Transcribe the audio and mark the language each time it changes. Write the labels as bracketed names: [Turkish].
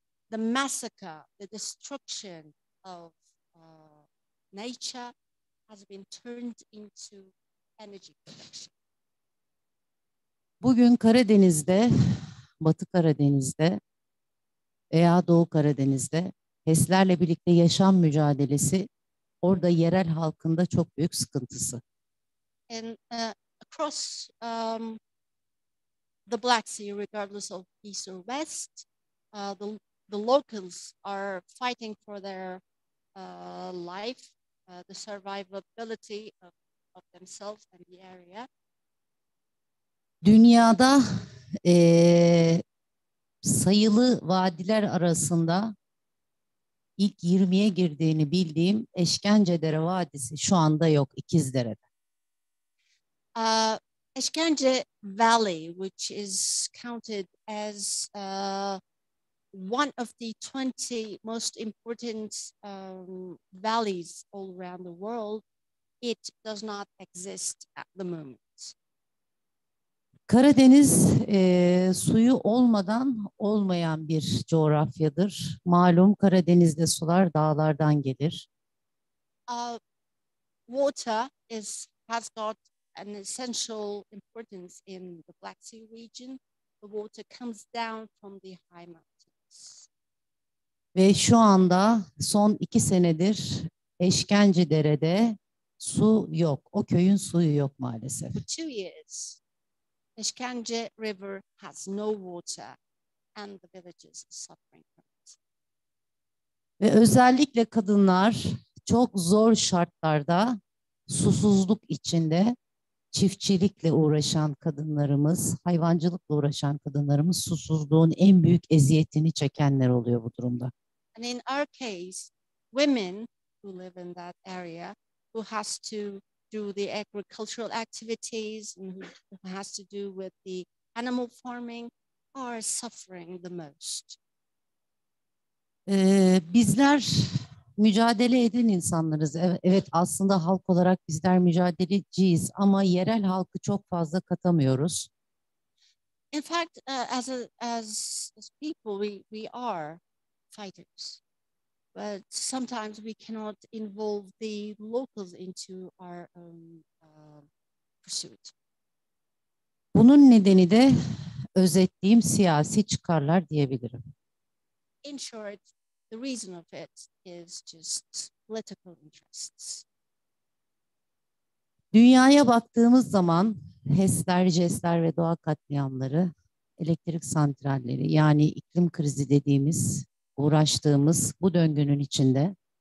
[English] The massacre, the destruction of nature has been turned into energy production. [Turkish] Bugün Karadeniz'de, Batı Karadeniz'de veya Doğu Karadeniz'de HES'lerle birlikte yaşam mücadelesi orada yerel halkın da çok büyük sıkıntısı. [English] And across the Black Sea, regardless of east or west, the locals are fighting for their life, the survivability of themselves and the area. [Turkish] Dünyada sayılı vadiler arasında ilk 20'ye girdiğini bildiğim Eşkencedere Vadisi şu anda yok, İkizdere'de. [English] Eşkence Valley, which is counted as one of the 20 most important valleys all around the world, it does not exist at the moment. [Turkish] Karadeniz suyu olmadan olmayan bir coğrafyadır. Malum Karadeniz'de sular dağlardan gelir. [English] Water has got an essential importance in the Black Sea region. The water comes down from the high mountains. [Turkish] Ve şu anda son 2 senedir Eşkencedere'de su yok. O köyün suyu yok maalesef. [English] For 2 years, Eşkence River has no water and the villages are suffering from it. [Turkish] Ve özellikle kadınlar çok zor şartlarda, susuzluk içinde, çiftçilikle uğraşan kadınlarımız, hayvancılıkla uğraşan kadınlarımız susuzluğun en büyük eziyetini çekenler oluyor bu durumda. [English] And in our case, women who live in that area, who has to do the agricultural activities and who has to do with the animal farming, are suffering the most. [Turkish] Bizler mücadele eden insanlarız. Evet, aslında halk olarak bizler mücadeleciyiz ama yerel halkı çok fazla katamıyoruz. [English] In fact, as people, we are fighters, but sometimes we cannot involve the locals into our own pursuit. [Turkish] Bunun nedeni de özetleyeyim siyasi çıkarlar diyebilirim. [English] In short, the reason of it is just political interests. [Turkish] Dünyaya baktığımız zaman HES'ler, JES'ler ve doğa katliamları, elektrik santralleri yani iklim krizi dediğimiz, uğraştığımız bu döngünün içinde